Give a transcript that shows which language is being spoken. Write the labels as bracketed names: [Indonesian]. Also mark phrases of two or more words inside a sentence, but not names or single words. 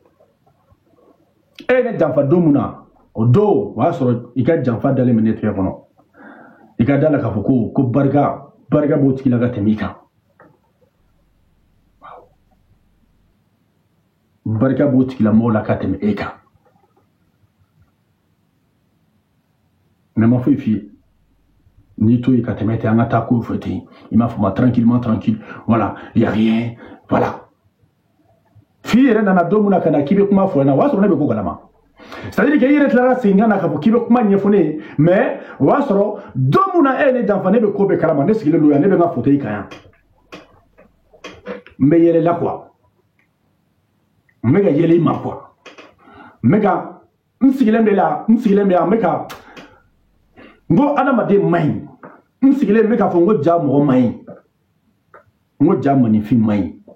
[Bambara] e ye ne janfa don mun na o don o y'a sɔrɔ i ka janfa dalen bɛ ne tigɛ kɔnɔ i ka da la k'a fɔ ko barika b'o tigi la ka tɛmɛ i kan barika b'o tigilamɔgɔw la ka tɛmɛ e kan mais ma foyi f'i ye n'i to yen ka tɛmɛ ten an ka taa kow fɛ ten i m'a fɔ ma [French] tranquillement tranquille voilà y a rien voilà [Bambara] f'i yɛrɛ nana don min na ka na k'i bɛ kuma fɔ ɲɛna o y'a sɔrɔ ne bɛ ko kalama [French] c'est-à-dire que [Bambara] i yɛrɛ tilara segin ka na k'a fɔ k'i bɛ kuma ɲɛfɔ ne ye mais o y'a sɔrɔ don min na e ye ne janfa ne bɛ ko bɛɛ kalama ne sigilen don yan ne bɛ n ka fauteuil kan yan n bɛ yɛlɛ la quoi n bɛ ka yɛlɛ i ma quoi n sigilen bɛ yan n bɛ ka n ko adamaden man ɲi n sigilen bɛ k'a fɔ n ko ja mɔgɔ man ɲi n ko ja maninfin man ɲi